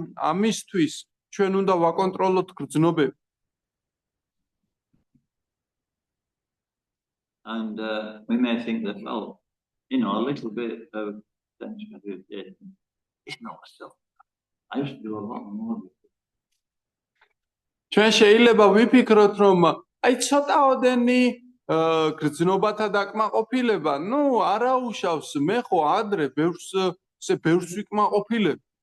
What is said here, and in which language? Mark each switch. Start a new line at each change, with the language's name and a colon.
Georgian: ამისთვის ჩვენ უნდა ვაკონტროლოთ გრძნობები.
English: And we may think that, well, you know, a little bit of sensuality is not so. I used to do a lot more.
Georgian: ჩვენ შეიძლება ვიფიქროთ, რომ აი ცოტაოდენი გრძნობათა დაკმაყოფილება, ნუ არაუშავს, მე ხო ადრე ბევრს ვიკმაყოფილებ.